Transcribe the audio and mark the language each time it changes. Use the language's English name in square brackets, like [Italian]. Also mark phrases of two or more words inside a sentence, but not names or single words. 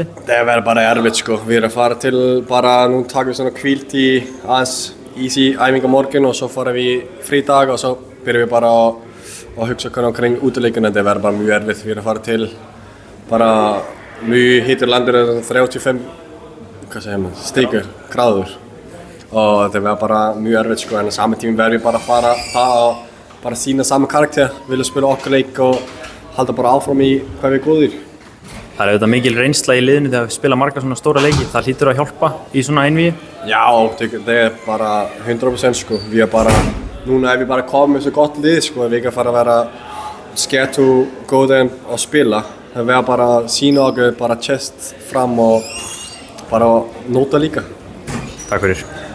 [Icelandic] Það verður bara erfitt sko, við erum að fara til bara, nú takum við svona hvíld í aðeins easy æfing á morgun og svo fara við frí dag og svo byrjum við bara að hugsa kring útileikina, það verður bara mjög erfitt, við erum að fara til bara mjög heitur landur, 35 stíkur, gráður og það verður bara mjög erfitt sko, en á sami tíma verður við bara að fara það og bara sína sama karakter, vilja spila okkar leik og halda bara áfram í hvað við góðir. Það er auðvitað mikil reynsla í liðinu þegar við spila marga svona stóra leiki, það hlýtur að hjálpa í svona einvígi? Já, það er bara 100% sko, við er bara, núna er við bara komið með svo gott lið sko, við ekki að fara að vera [English] scared to go there [Icelandic] og spila, það verður bara að sína okkur bara chest fram og bara nota líka. Takk fyrir.